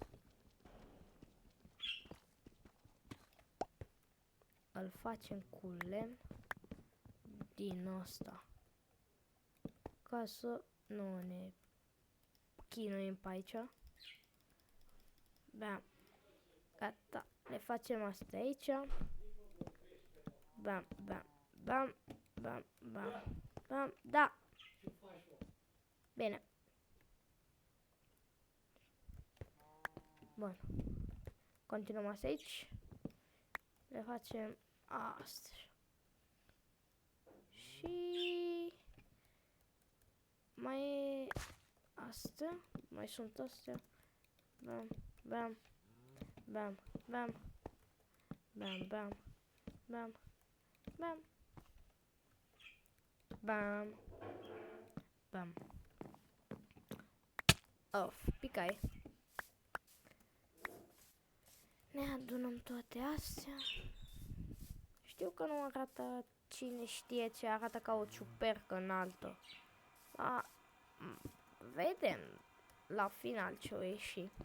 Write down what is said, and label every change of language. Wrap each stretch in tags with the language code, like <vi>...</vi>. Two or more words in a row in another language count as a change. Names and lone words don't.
<ro>Îl facem cu lemn. Din asta. Ca să nu ne chinuim pe aici. Bam. Gata. Le facem asta aici. Bam, bam, bam, bam, bam, bam. Da. Bine. Bun. Continuăm asta aici. Le facem asta. Și mai e asta. Mai sunt astea. Bam, bam, bam, bam, bam, bam, bam, bam, bam, bam. Of, picai. Ne adunăm toate astea. Știu că nu arată, cine știe ce, arată ca o ciupercă înaltă. Da, vedem la final ce o ieși.</ro>